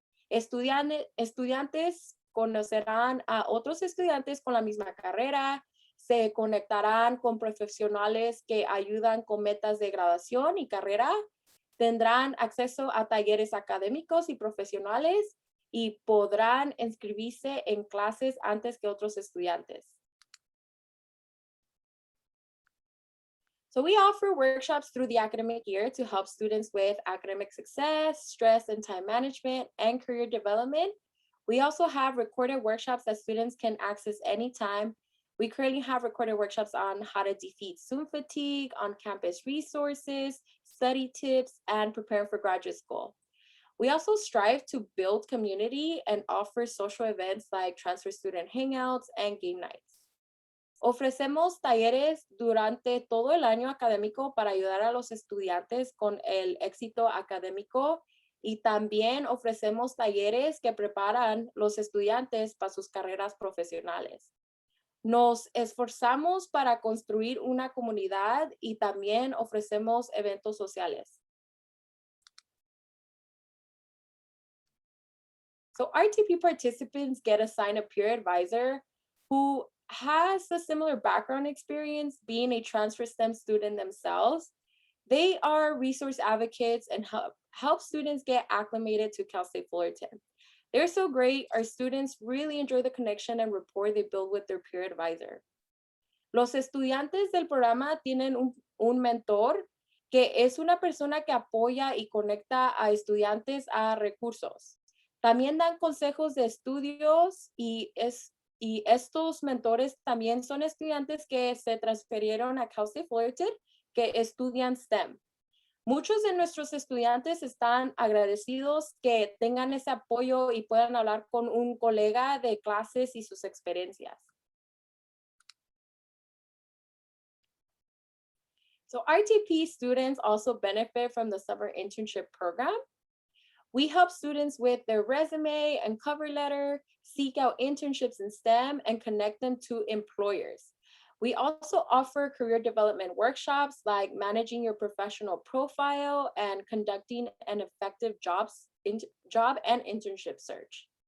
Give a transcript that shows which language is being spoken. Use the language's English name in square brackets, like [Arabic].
[Spanish] Estudiantes conocerán a otros estudiantes con la misma carrera, se conectarán con profesionales que ayudan con metas de graduación y carrera, tendrán acceso a talleres académicos y profesionales y podrán inscribirse en clases antes que otros estudiantes. [English] So we offer workshops through the academic year to help students with academic success, stress and time management, and career development. We also have recorded workshops that students can access anytime. We currently have recorded workshops on how to defeat Zoom fatigue, on campus resources, study tips, and prepare for graduate school. We also strive to build community and offer social events like transfer student hangouts and game nights. [Spanish] Ofrecemos talleres durante todo el año académico para ayudar a los estudiantes con el éxito académico y también ofrecemos talleres que preparan los estudiantes para sus carreras profesionales. Nos esforzamos para construir una comunidad y también ofrecemos eventos sociales. [English] So RTP participants get assigned a peer advisor who has a similar background experience being a transfer STEM student themselves. They are resource advocates and help students get acclimated to Cal State Fullerton. They're so great. Our students really enjoy the connection and rapport they build with their peer advisor. [Spanish] Los estudiantes del programa tienen un mentor que es una persona que apoya y conecta a estudiantes a recursos. También dan consejos de estudios y estos mentores también son estudiantes que se transfirieron a Cal State Fullerton que estudian STEM. Muchos de nuestros estudiantes están agradecidos que tengan ese apoyo y puedan hablar con un colega de clases y sus experiencias. [English] So RTP students also benefit from the summer internship program. We help students with their resume and cover letter, seek out internships in STEM, and connect them to employers. We also offer career development workshops like managing your professional profile and conducting an effective job and internship search.